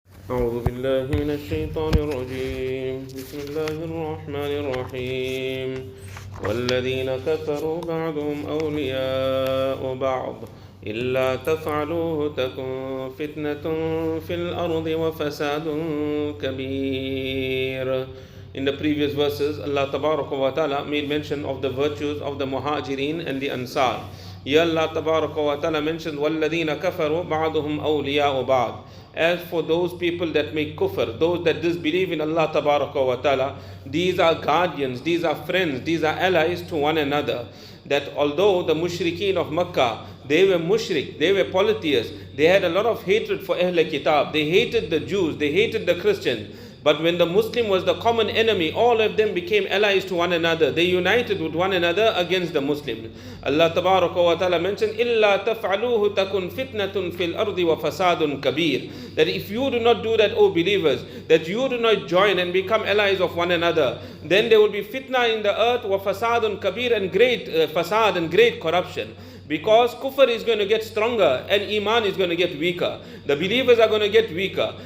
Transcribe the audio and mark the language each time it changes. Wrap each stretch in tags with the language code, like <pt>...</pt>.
<ar>أعوذ بالله من الشيطان الرجيم بسم الله الرحمن الرحيم والذين كفروا بعضهم أولياء بعض إلا تفعلوه تكن فتنة في الأرض وفساد كبير.</ar> <en>In the previous verses, Allah Tabaraka wa Ta'ala made mention of the virtues of the Muhajirin and the Ansar. Here Allah Tabaraka wa Ta'ala mentioned</en> <ar>وَالَّذِينَ كَفَرُوا بَعْضُهُمْ أَوْلِيَاءُ بَعْضٍ.</ar> <en>As for those people that make kufr, those that disbelieve in Allah Tabaraka wa Ta'ala, these are guardians, these are friends, these are allies to one another. That although the mushrikeen of Makkah, they were mushrik, they were polytheists, they had a lot of hatred for Ahl Kitab, they hated the Jews, they hated the Christians. But when the Muslim was the common enemy, all of them became allies to one another. They united with one another against the Muslims. Allah Tabaraka wa Ta'ala mentioned,</en> <ar>إِلَّا تَفْعَلُوهُ تَكُنْ فِتْنَةٌ فِي الْأَرْضِ وَفَسَادٌ كَبِيرٌ.</ar> <en>That if you do not do that, O believers, that you do not join and become allies of one another, then there will be fitna in the earth,</en> <ar>وَفَسَادٌ كَبِيرٌ,</ar> <en>and great fasad and great corruption. Because kufr is going to get stronger and iman is going to get weaker. The believers are going to get weaker.</en>